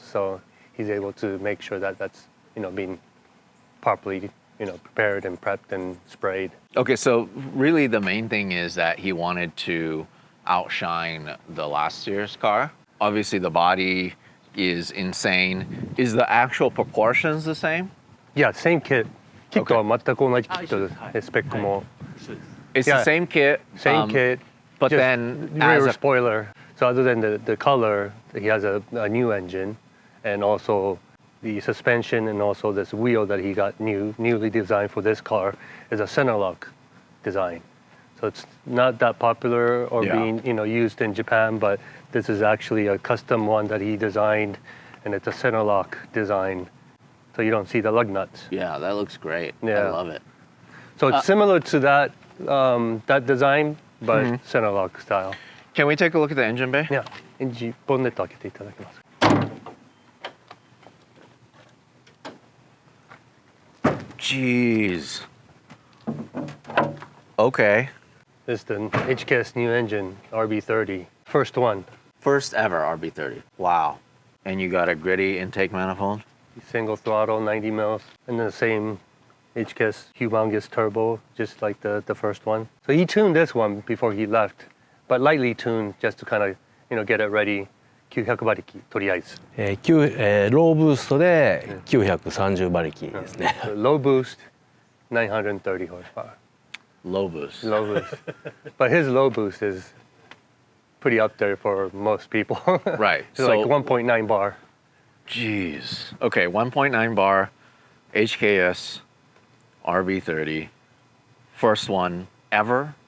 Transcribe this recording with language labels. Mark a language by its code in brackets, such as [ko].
[en] So he's able to make sure that that's being properly prepared and prepped and sprayed. Okay, so really the main thing is that he wanted to outshine the last year's car. Obviously the body is insane. Is the actual proportions the same? Yeah, same kit. [ja] キットは全く同じキットです。スペックも。 [en] It's the same kit. Same kit. But just then rear spoiler. So other than the color, he has a new engine, and also the suspension, and also this wheel that he got newly designed for this car is a center lock design. So it's not that popular or being used in Japan, but this is actually a custom one that he designed, and it's a center lock design. So you don't see the lug nuts. Yeah, that looks great. Yeah. I love it. So it's similar to that design, but center lock style. Can we take a look at the engine bay? Yeah. [ja] エンジンボンネット開けていただけますか? [en] Jeez. Okay. This is the HKS new engine, RB30. First one. First ever RB30. Wow. And you got a gritty intake manifold? Single throttle, 90 mils. And the same HKS humongous turbo, just like the first one. So he tuned this one before he left, but lightly tuned just to kind of, get it ready. [ja] 900馬力とりあえず。ローブーストで930馬力ですね。 [en] Low boost, 930 horsepower. Low boost. Low boost. But his low boost is pretty up there for most people. Right. It's like 1.9 bar. Jeez. Okay, 1.9 bar, HKS, RB30, first one ever?